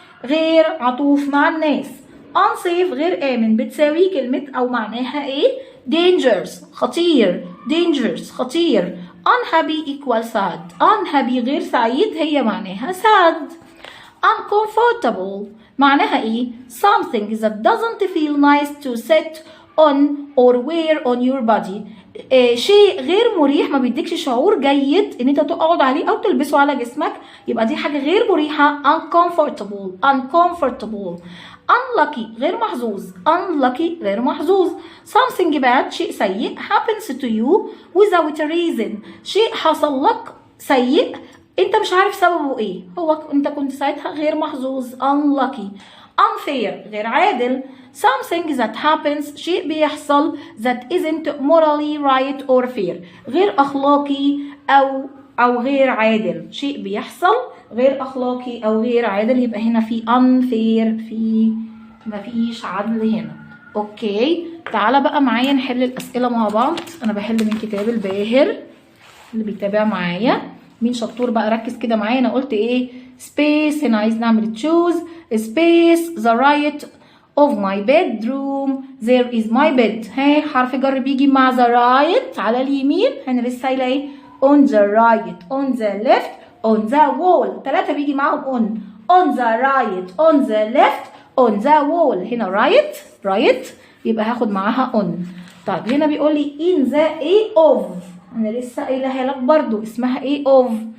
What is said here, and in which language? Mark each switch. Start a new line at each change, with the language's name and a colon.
Arabic: غير عطوف مع الناس. unsafe غير آمن بتساوي كلمة أو معناها إيه؟ dangerous خطير.
English: dangerous خطير. unhappy equal sad.
Arabic: unhappy غير سعيد هي معناها sad.
English: uncomfortable معناها إيه؟ something that doesn't feel nice to sit on or wear on your body.
Arabic: شيء غير مريح ما بيديكش شعور جيد ان انت تقعد عليه او تلبسه على جسمك، يبقى دي حاجه غير مريحه.
English: uncomfortable.
Arabic: unlucky غير محظوظ. unlucky غير محظوظ.
English: something bad
Arabic: شيء سيء
English: happens to you without a reason.
Arabic: شيء حصل لك سيء انت مش عارف سببه ايه، هو انت كنت ساعتها غير محظوظ. unlucky. unfair غير عادل.
English: something that happens
Arabic: شيء بيحصل
English: that isn't morally right or fair
Arabic: غير أخلاقي أو غير عادل. شيء بيحصل غير أخلاقي أو غير عادل، يبقى هنا في unfair، في مفيش عدل هنا. أوكي، تعالى بقى معايا نحل الأسئلة مع بعض. أنا بحل من كتاب الباهر اللي بيتابع معايا. مين شطور بقى ركز كده معايا. أنا قلت إيه؟
English: space،
Arabic: هنا عايز نعمل
English: choose space the right of my bedroom. there is my bed.
Arabic: ها حرف جر بيجي مع
English: the right
Arabic: على اليمين. انا لسه قايله ايه؟
English: on the right on the left on the wall. 3 بيجي معاهم on the right on the left on the wall.
Arabic: هنا right يبقى هاخد معاها on. طيب هنا بيقول لي in the a of. انا لسه قايلها لك برضو اسمها a of.